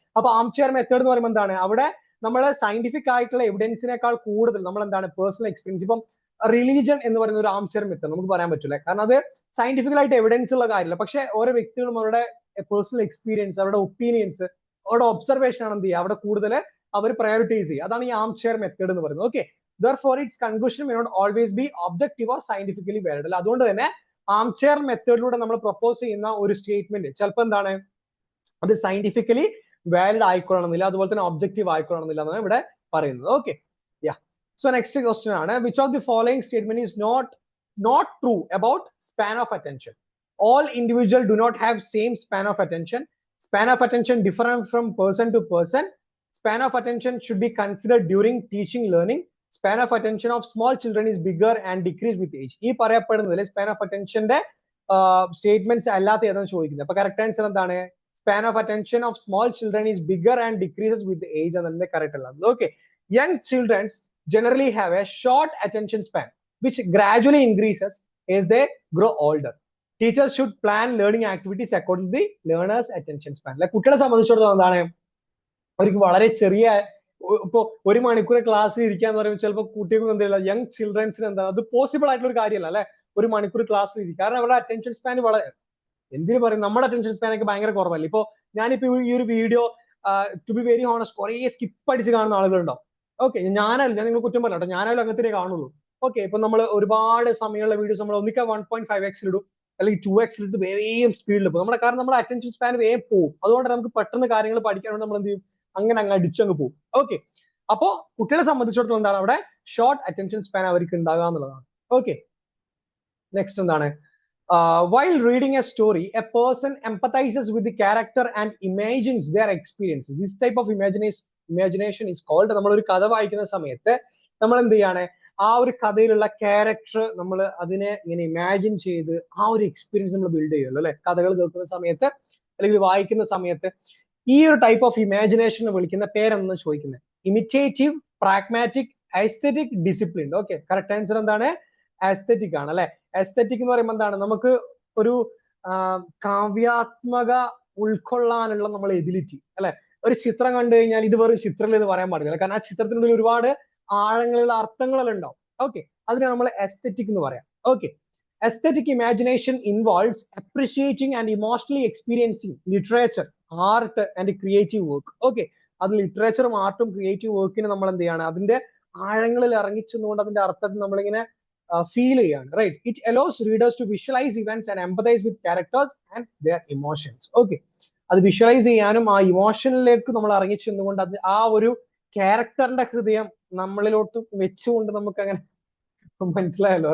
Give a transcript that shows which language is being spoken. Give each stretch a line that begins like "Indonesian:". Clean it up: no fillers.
Malayalam: അപ്പൊ armchair method എന്ന് പറയുമ്പോൾ എന്താണ്, അവിടെ നമ്മളെ സയന്റിഫിക് ആയിട്ടുള്ള എവിഡൻസിനേക്കാൾ കൂടുതൽ നമ്മൾ എന്താണ് പേഴ്സണൽ എക്സ്പീരിയൻസ്. ഇപ്പം റിലീജിയൻ എന്ന് പറയുന്ന ഒരു ആംചെയർ മെത്തേഡ് നമുക്ക് പറയാൻ പറ്റില്ല, കാരണം അത് സയന്റിഫിക്കലായിട്ട് എവിഡൻസ് ഉള്ള കാര്യമില്ല. പക്ഷെ ഓരോ വ്യക്തികളും അവരുടെ പേഴ്സണൽ എക്സ്പീരിയൻസ്, അവരുടെ ഒപ്പീനിയൻസ്, അവരുടെ ഒബ്സർവേഷൻ ആണ് എന്ത് ചെയ്യുക, അവിടെ കൂടുതൽ അവർ പ്രയോറിറ്റൈസ് ചെയ്യുക. അതാണ് ഈ ആംചെയർ മെത്തേഡ് എന്ന് പറയുന്നത്.
English: Okay, therefore its conclusion may not always be objective or scientifically valid.
Malayalam: അല്ല, അതുകൊണ്ട് തന്നെ ആംചെയർ മെത്തേഡിലൂടെ നമ്മൾ പ്രപ്പോസ് ചെയ്യുന്ന ഒരു സ്റ്റേറ്റ്മെന്റ് ചിലപ്പോൾ എന്താണ്, അത് സയന്റിഫിക്കലി വാലിഡ് ആയിക്കൊള്ളണമെന്നില്ല, അതുപോലെ തന്നെ ഒബ്ജക്റ്റീവ് ആയിക്കൊള്ളണമെന്നില്ല എന്നാണ് ഇവിടെ പറയുന്നത്. ഓക്കെ, യാ.
English: So next question ആണ്, which of the following statement is not true about span of attention? All individuals do not have same span of attention. Span of attention different from person to person. Span of attention should be considered during teaching learning. Span of attention of small children is bigger and decrease with age.
Malayalam: ഈ പറയപ്പെടുന്നതിൽ span of അറ്റൻഷന്റെ statements അല്ലാത്ത ഏതാണ് ചോദിക്കുന്നത്. അപ്പൊ correct answer എന്താണ്?
English: span of attention of small children is bigger and decreases with age
Malayalam: എന്നതിന്റെ correct അല്ല.
English: Okay, young childrens generally have a short attention span which gradually increases as they grow older. Teachers should plan learning activities according to the learner's attention span.
Malayalam: അല്ലെ, കുട്ടികളെ സംബന്ധിച്ചിടത്തോളം എന്താണ്, അവർക്ക് വളരെ ചെറിയ, ഇപ്പൊ 1 മണിക്കൂർ ക്ലാസ്സിൽ ഇരിക്കാന്ന് പറയുമ്പോൾ ചിലപ്പോൾ കുട്ടികൾക്ക് എന്തില്ല, യങ് ചിൽഡ്രൻസിന് എന്താണ് അത് പോസിബിൾ ആയിട്ടുള്ള ഒരു കാര്യമല്ല അല്ലെ, 1 മണിക്കൂർ ക്ലാസ്സിൽ ഇരിക്കും. കാരണം അവരുടെ അറ്റൻഷൻ സ്പാൻ വളരെ, എന്തിനു പറയും, നമ്മുടെ അറ്റൻഷൻ സ്പാൻ ഒക്കെ ഭയങ്കര കുറവല്ല. ഇപ്പൊ ഞാനിപ്പോ ഈ ഒരു video
English: to be very honest
Malayalam: കുറെ സ്കിപ്പ് അടിച്ച് കാണുന്ന ആളുകളുണ്ടോ? ഓക്കെ, ഞാനല്ല, ഞാൻ നിങ്ങൾ കുറ്റം പറയട്ടോ, ഞാനായാലും അങ്ങനത്തെ കാണുള്ളൂ. ഓക്കെ, ഇപ്പൊ നമ്മൾ ഒരുപാട് സമയമുള്ള വീഡിയോസ് നമ്മൾ ഒന്നിക്കാൻ 1.5x ഇടും, അല്ലെങ്കിൽ 2x ഇട്ട് വേഗം സ്പീഡിൽ പോകും നമ്മുടെ, കാരണം നമ്മുടെ അറ്റൻഷൻ സ്പാൻ വേഗം പോകും. അതുകൊണ്ട് നമുക്ക് പെട്ടെന്ന് കാര്യങ്ങൾ പഠിക്കാൻ നമ്മൾ എന്ത് ചെയ്യും, അങ്ങനെ അങ്ങ് അടിച്ചങ്ങ് പോകും. ഓക്കെ, അപ്പോ കുട്ടികളെ സംബന്ധിച്ചിടത്തോളം എന്താണ്, അവിടെ ഷോർട്ട് അറ്റൻഷൻ സ്പാൻ അവർക്ക് ഉണ്ടാകുക എന്നുള്ളതാണ്. ഓക്കെ, നെക്സ്റ്റ് എന്താണ്,
English: while reading a story a person empathizes with the character and imagines their experiences. This type of imagination is called,
Malayalam: നമ്മൾ ഒരു കഥ വായിക്കുന്ന സമയത്ത് നമ്മൾ എന്ത് ചെയ്യാണ്, ആ ഒരു കഥയിലുള്ള ക്യാരക്ടർ നമ്മൾ അതിനെ ഇങ്ങനെ ഇമാജിൻ ചെയ്ത് ആ ഒരു എക്സ്പീരിയൻസ് നമ്മൾ ബിൽഡ് ചെയ്യുമല്ലോ അല്ലെ, കഥകൾ കേൾക്കുന്ന സമയത്ത് അല്ലെങ്കിൽ വായിക്കുന്ന സമയത്ത്. ഈ ഒരു ടൈപ്പ് ഓഫ് ഇമാജിനേഷൻ വിളിക്കുന്ന പേരെന്ന് ചോദിക്കുന്നത് imitative, pragmatic, aesthetic, discipline. Okay, correct answer എന്താണ്? എസ്തെറ്റിക് ആണ് അല്ലെ. എസ്തെറ്റിക് എന്ന് പറയുമ്പോൾ എന്താണ്, നമുക്ക് ഒരു കാവ്യാത്മക ഉൾക്കൊള്ളാനുള്ള നമ്മളെ എബിലിറ്റി അല്ലെ. ഒരു ചിത്രം കണ്ടു കഴിഞ്ഞാൽ ഇത് വെറും ചിത്രത്തിൽ എന്ന് പറയാൻ പാടില്ല, കാരണം ആ ചിത്രത്തിനുള്ളിൽ ഒരുപാട് ആഴങ്ങളുള്ള അർത്ഥങ്ങളെല്ലാം ഉണ്ടാവും. ഓക്കെ, അതിനെ നമ്മൾ എസ്തെറ്റിക് എന്ന് പറയാം.
English: Okay, aesthetic imagination involves appreciating and emotionally experiencing literature, art and creative work.
Malayalam: Okay, അത് ലിറ്ററേച്ചറും ആർട്ടും ക്രിയേറ്റീവ് വർക്കിനെ നമ്മൾ എന്ത് ചെയ്യാണ്, അതിന്റെ ആഴങ്ങളിൽ ഇറങ്ങിച്ചെന്നുകൊണ്ട് അതിന്റെ അർത്ഥത്തിൽ നമ്മളിങ്ങനെ ഫീൽ ചെയ്യാണ്.
English: Right, it allows readers to visualise events and empathise with characters and their emotions.
Malayalam: Okay, അത് വിഷ്വലൈസ് ചെയ്യാനും ആ ഇമോഷനിലേക്ക് നമ്മൾ ഇറങ്ങിച്ചെന്നുകൊണ്ട് അത് ആ ഒരു ക്യാരക്ടറിന്റെ ഹൃദയം നമ്മളിലോട്ട് വെച്ചുകൊണ്ട് നമുക്ക് അങ്ങനെ മനസ്സിലായല്ലോ.